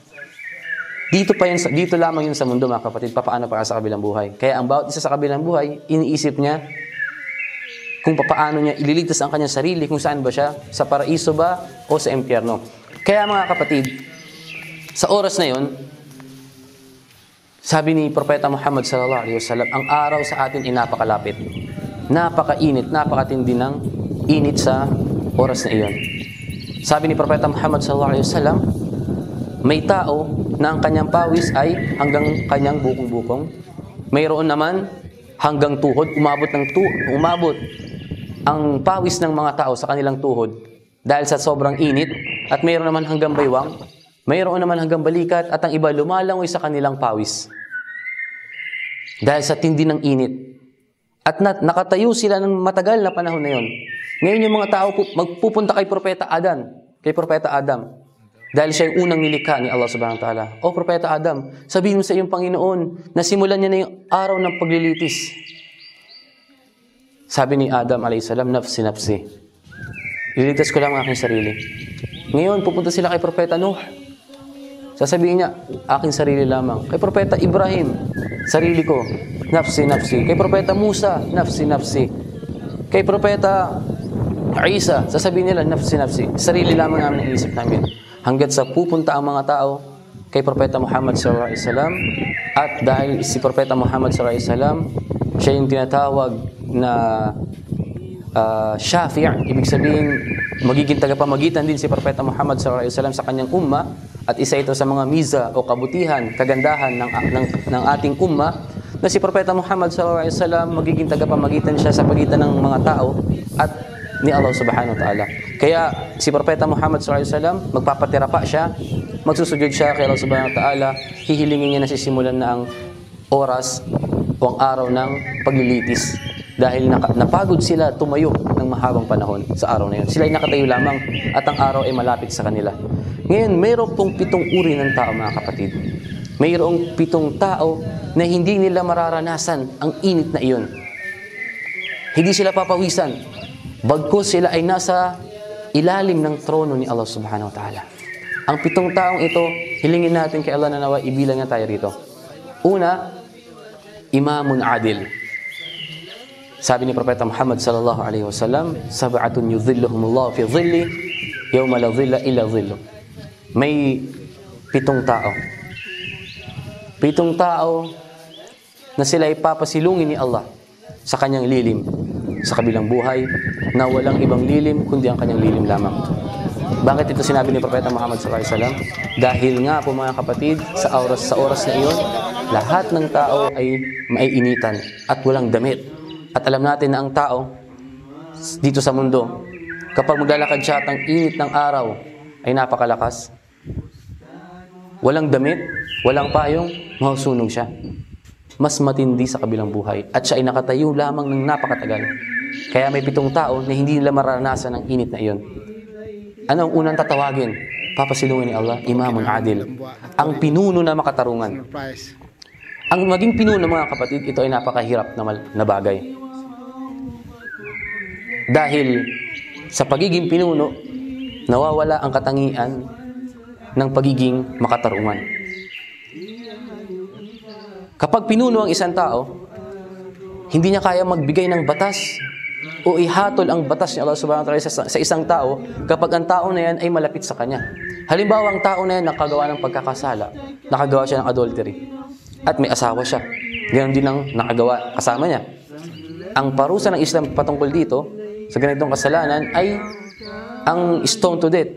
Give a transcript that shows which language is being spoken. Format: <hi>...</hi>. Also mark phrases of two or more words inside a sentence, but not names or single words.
<tl>Dito lamang yun sa mundo, mga kapatid, paano para sa kabilang buhay. Kaya ang bawat isa sa kabilang buhay, iniisip niya kung paano niya ililigtas ang kanyang sarili, kung saan ba siya, sa paraiso ba o sa impyerno. Kaya mga kapatid, sa oras na yun, sabi ni Propeta Muhammad</tl> <ar>صلى الله عليه وسلم,</ar> <tl>ang araw sa atin ay napakalapit. Napakainit, napakatindi ng init sa oras na iyon. Sabi ni Propeta Muhammad</tl> <ar>صلى الله عليه وسلم,</ar> <tl>may tao na ang kanyang pawis ay hanggang kanyang bukong-bukong. Mayroon naman hanggang tuhod, umabot ang pawis ng mga tao sa kanilang tuhod dahil sa sobrang init, at mayroon naman hanggang baywang. Mayroon naman hanggang balikat, at ang iba lumalangoy sa kanilang pawis dahil sa tindi ng init. At nakatayo sila ng matagal na panahon na yon. Ngayon yung mga tao magpupunta kay Propeta Adam. Dahil siya yung unang nilikha ni Allah</tl> <ar>سبحانه وتعالى.</ar> <tl>O Propeta Adam, sabihin mo sa iyong Panginoon na simulan niya na yung araw ng paglilitis. Sabi ni Adam</tl> <ar>عليه السلام، نفسي، نفسي.</ar> <tl>Ililigtas ko lang ang aking sarili. Ngayon, pupunta sila kay Propeta Nuh. Sasabihin niya, aking sarili lamang. Kay Propeta Ibrahim, sarili ko,</tl> <ar>نفسي، نفسي.</ar> <tl>Kay Propeta Musa,</tl> <ar>نفسي، نفسي.</ar> <tl>Kay Propeta Isa, sasabihin nila,</tl> <ar>نفسي، نفسي.</ar> <tl>Sarili lamang namin ang isip namin. Hanggat sa pupunta ang mga tao kay Propeta Muhammad</tl> <ar>صلى الله عليه وسلم,</ar> <tl>at dahil si Propeta Muhammad</tl> <ar>صلى الله عليه وسلم,</ar> <tl>siya yung tinatawag na Shafi', ibig sabihin magiging tagapamagitan din si Propeta Muhammad</tl> <ar>صلى الله عليه وسلم</ar> <tl>sa kanyang umma, at isa ito sa mga miza o kabutihan, kagandahan ng ating umma, na si Propeta Muhammad</tl> <ar>صلى الله عليه وسلم</ar> <tl>magiging tagapamagitan siya sa pagitan ng mga tao at ni Allah</tl> <ar>سبحانه وتعالى.</ar> <tl>Kaya si Propeta Muhammad</tl> <ar>صلى الله عليه وسلم,</ar> <tl>magpapatira pa siya, magsusujud siya kay Allah</tl> <ar>سبحانه وتعالى,</ar> <tl>hihilingin niya na sisimulan na ang oras o ang araw ng paglilitis. Dahil napagod sila tumayo ng mahabang panahon sa araw na yun. Sila ay nakatayo lamang at ang araw ay malapit sa kanila. Ngayon, mayroon pong 7 uri ng tao, mga kapatid. Mayroong 7 tao na hindi nila mararanasan ang init na iyon. Hindi sila papawisan. Bagkus sila ay nasa ilalim ng trono ni Allah</tl> <ar>سبحانه وتعالى.</ar> <tl>Ang 7 taong ito, hilingin natin kay Allah na nawa, ibilang na tayo rito.</tl> <ar>Una, إمامٌ عادل.</ar> <tl>Sabi ni Propeta Muhammad</tl> <ar>صلى الله عليه وسلم، سبعةٌ يظلهم الله في ظلِّ يومَ لا ظلَّ إلا ظلُّ.</ar> <tl>May 7 tao. 7 tao na sila ay papasilungin ni Allah sa kanyang lilim sa kabilang buhay, na walang ibang lilim kundi ang kanyang lilim lamang. Bakit ito sinabi ni Propeta Muhammad</tl> <ar>صلى الله عليه وسلم?</ar> <tl>Dahil nga po, mga kapatid, sa oras na iyon, lahat ng tao ay maiinitan at walang damit. At alam natin na ang tao dito sa mundo, kapag maglalakad siya at ang init ng araw ay napakalakas, walang damit, walang payong, mahusunog siya. Mas matindi sa kabilang buhay. At siya ay nakatayo lamang ng napakatagal. Kaya may 7 tao na hindi nila maranasan ang init na iyon. Ano ang unang tatawagin? Papasilungin ni Allah,</tl> <ar>إمامٌ عادل.</ar> <tl>Ang pinuno na makatarungan. Ang maging pinuno, mga kapatid, ito ay napakahirap na bagay. Dahil sa pagiging pinuno, nawawala ang katangian ng pagiging makatarungan. Kapag pinuno ang isang tao, hindi niya kaya magbigay ng batas o ihatol ang batas ni Allah</tl> <ar>سبحانه وتعالى</ar> <tl>sa isang tao kapag ang tao na yan ay malapit sa kanya. Halimbawa, ang tao na yan nakagawa ng pagkakasala, nakagawa siya ng adultery, at may asawa siya. Ganon din ang nakagawa kasama niya. Ang parusa ng Islam patungkol dito, sa ganitong kasalanan, ay ang</tl> <en>stone to death.</en>